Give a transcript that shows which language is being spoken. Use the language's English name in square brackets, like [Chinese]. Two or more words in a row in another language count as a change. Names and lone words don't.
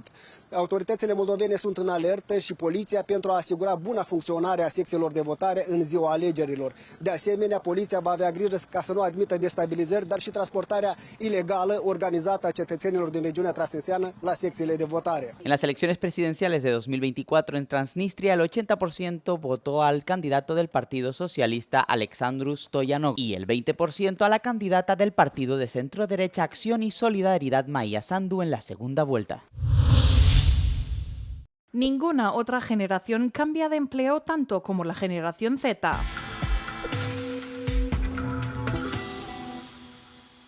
[Romanian] Autoritățile moldovene sunt în alertă și poliția pentru a asigura buna funcționare a secțiilor de votare în ziua alegerilor. De asemenea, poliția va avea grijă ca să nu admită destabilizări, dar și transportarea ilegală organizată a cetățenilor din regiunea transnistreană la secțiile de votare. [Spanish] En las elecciones presidenciales de 2024 en Transnistria, el 80% votó al candidato del Partido Socialista Alexandru Stoyanov y el 20% a la candidata del partido de centro-derecha Acción y Solidaridad Maia Sandu en la segunda vuelta. Ninguna otra generación cambia de empleo tanto como la generación Z.